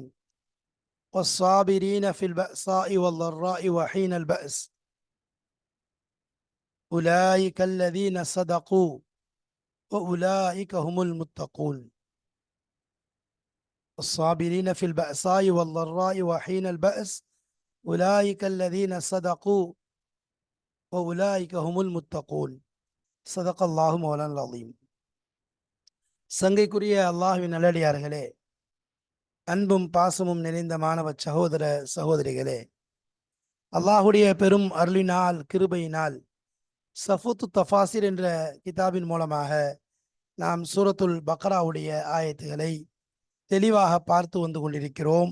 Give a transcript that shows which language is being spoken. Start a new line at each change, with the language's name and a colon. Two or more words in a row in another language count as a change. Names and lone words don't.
Arabic: والصابرين في البأساء والضراء وحين البأس أولئك الذين صدقوا وأولئك هم المتقون. الصابرين في البأساء والضراء وحين البأس أولئك الذين صدقوا وأولئك هم المتقون. صدق الله مولانا العظيم.
Tamil: சங்கைக்குரிய அல்லாஹ்வின் நல்லடியார்களே, அன்பும் பாசமும் நிறைந்த மாணவ சகோதர சகோதரிகளே, அல்லாஹுடைய பெரும் அருளினால் கிருபையினால் சஃபூத்து தஃபாசிர் என்ற கிதாபின் மூலமாக நாம் சூரத்துல் பக்ராவுடைய ஆயத்துகளை தெளிவாக பார்த்து வந்து கொண்டிருக்கிறோம்.